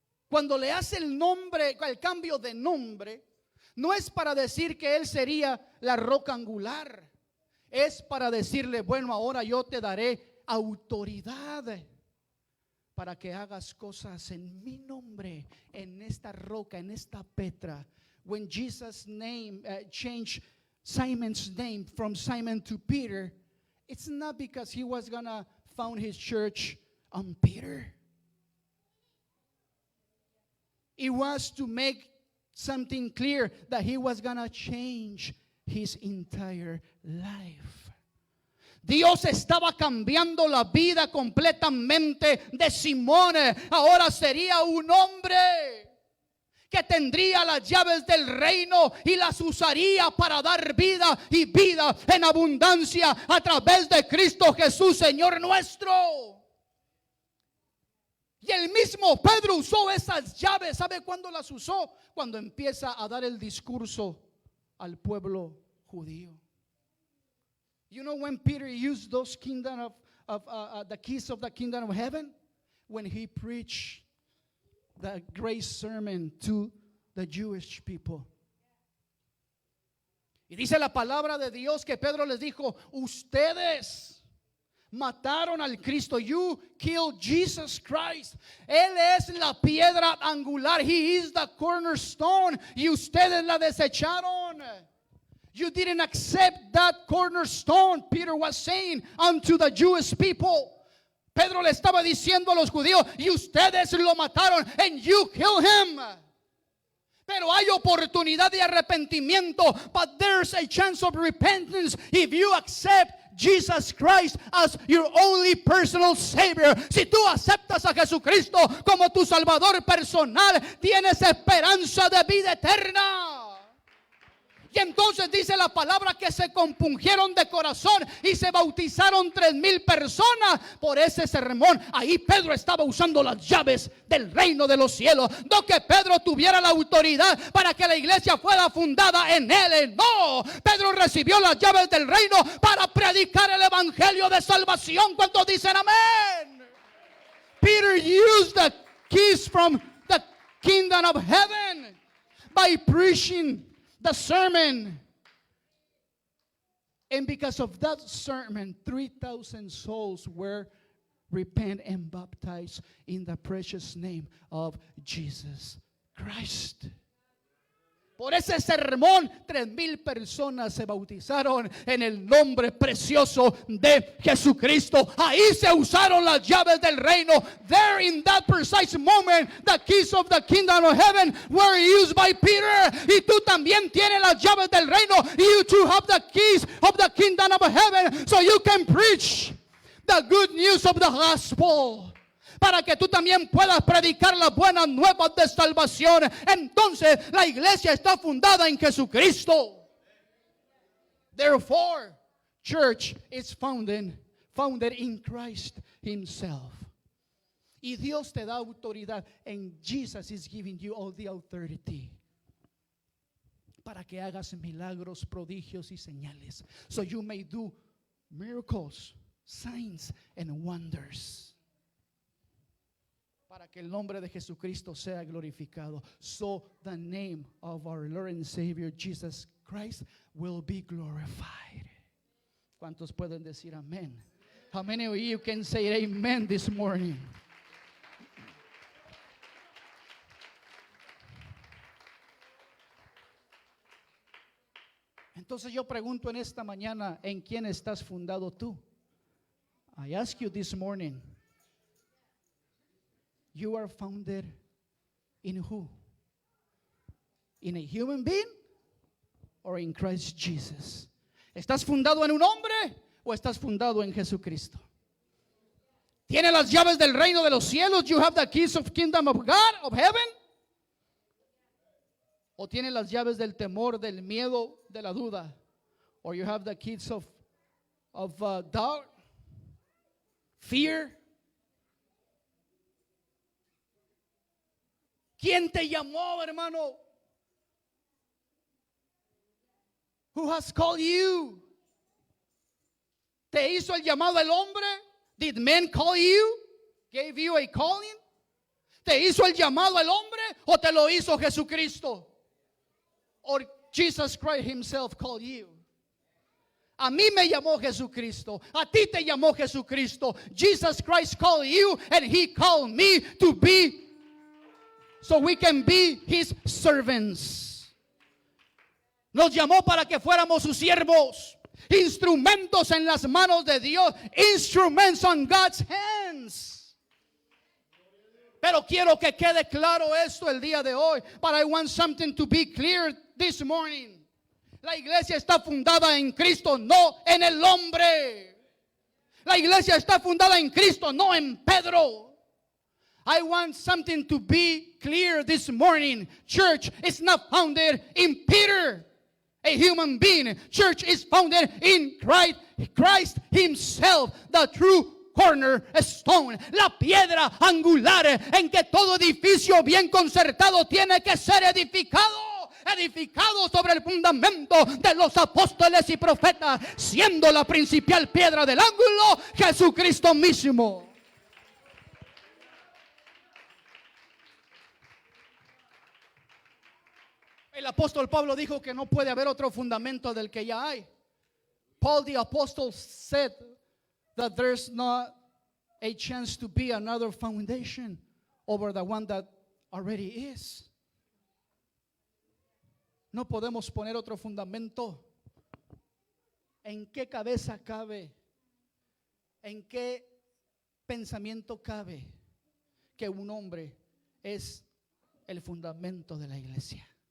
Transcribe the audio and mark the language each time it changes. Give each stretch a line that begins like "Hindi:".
Spanish: Cuando le hace el nombre, el cambio de nombre, no es para decir que él sería la roca angular. Es para decirle, bueno, ahora yo te daré autoridad para que hagas cosas en mi nombre, en esta roca, en esta Petra.
English: When Jesus' name changed Simon's name from Simon to Peter, it's not because he was going to found his church on Peter. It was to make something clear that he was going to change his entire life.
Spanish: Dios estaba cambiando la vida completamente de Simón. Ahora sería un hombre que tendría las llaves del reino y las usaría para dar vida y vida en abundancia a través de Cristo Jesús, Señor nuestro. Y el mismo Pedro usó esas llaves. ¿Sabe cuándo las usó? Cuando empieza a dar el discurso al pueblo judío.
English: You know when Peter used those kingdom of the keys of the kingdom of heaven? When he preached the great sermon to the Jewish people.
Spanish: Y dice la palabra de Dios que Pedro les dijo, ustedes mataron al Cristo.
English: You killed Jesus Christ.
Spanish: Él es la piedra angular.
English: He is the cornerstone.
Spanish: Y ustedes la desecharon.
English: You didn't accept that cornerstone, Peter was saying unto the Jewish people.
Spanish: Pedro le estaba diciendo a los judíos, y ustedes lo mataron,
English: and you killed him.
Spanish: Pero hay oportunidad de arrepentimiento,
English: but there's a chance of repentance if you accept Jesus Christ as your only personal Savior,
Spanish: si tú aceptas a Jesucristo como tu Salvador personal, tienes esperanza de vida eterna. Y entonces dice la palabra que se compungieron de corazón y se bautizaron 3,000 personas por ese sermón. Ahí Pedro estaba usando las llaves del reino de los cielos. No que Pedro tuviera la autoridad para que la iglesia fuera fundada en él. No, Pedro recibió las llaves del reino para predicar el evangelio de salvación. ¿Cuántos dicen amén?
English: Peter used the keys from the kingdom of heaven by preaching the sermon. And because of that sermon, 3,000 souls were repent and baptized in the precious name of Jesus Christ.
Spanish: Por ese sermón, 3,000 personas se bautizaron en el nombre precioso de Jesucristo. Ahí se usaron las llaves del reino.
English: There in that precise moment, the keys of the kingdom of heaven were used by Peter.
Spanish: Y tú también tienes las llaves del reino.
English: You too have the keys of the kingdom of heaven, so you can preach the good news of the gospel.
Spanish: Para que tú también puedas predicar las buenas nuevas de salvación. Entonces la iglesia está fundada en Jesucristo.
English: Therefore, church is founded in Christ Himself.
Spanish: Y Dios te da autoridad.
English: And Jesus is giving you all the authority.
Spanish: Para que hagas milagros, prodigios y señales.
English: So you may do miracles, signs and wonders.
Spanish: Para que el nombre de Jesucristo sea glorificado.
English: So the name of our Lord and Savior Jesus Christ will be glorified.
Spanish: ¿Cuántos pueden decir amén?
English: How many of you can say amen this morning?
Spanish: Entonces yo pregunto en esta mañana, ¿en quién estás fundado tú?
English: I ask you this morning, you are founded in who? In a human being or in Christ Jesus?
Spanish: ¿Estás fundado en un hombre o estás fundado en Jesucristo? ¿Tiene las llaves del reino de los cielos?
English: You have the keys of kingdom of God, of heaven?
Spanish: ¿O tiene las llaves del temor, del miedo, de la duda?
English: Or you have the keys of doubt, fear?
Spanish: ¿Quién te llamó, hermano?
English: Who has called you?
Spanish: ¿Te hizo el llamado el hombre?
English: Did men call you? Gave you a calling?
Spanish: ¿Te hizo el llamado el hombre o te lo hizo Jesucristo?
English: Or Jesus Christ Himself called you?
Spanish: A mí me llamó Jesucristo. A ti te llamó Jesucristo.
English: Jesus Christ called you and He called me to be, so we can be His servants.
Spanish: Nos llamó para que fuéramos sus siervos, instrumentos en las manos de Dios,
English: instruments on God's hands.
Spanish: Pero quiero que quede claro esto el día de hoy.
English: But I want something to be clear this morning.
Spanish: La iglesia está fundada en Cristo, no en el hombre. La iglesia está fundada en Cristo, no en Pedro.
English: I want something to be clear this morning. Church is not founded in Peter, a human being. Church is founded in Christ Himself, the true cornerstone,
Spanish: la piedra angular en que todo edificio bien concertado tiene que ser edificado sobre el fundamento de los apóstoles y profetas, siendo la principal piedra del ángulo Jesucristo mismo. El apóstol Pablo dijo que no puede haber otro fundamento del que ya hay.
English: Paul the apostle said that there's not a chance to be another foundation over the one that already is.
Spanish: No podemos poner otro fundamento. ¿En qué cabeza cabe? ¿En qué pensamiento cabe que un hombre es el fundamento de la iglesia?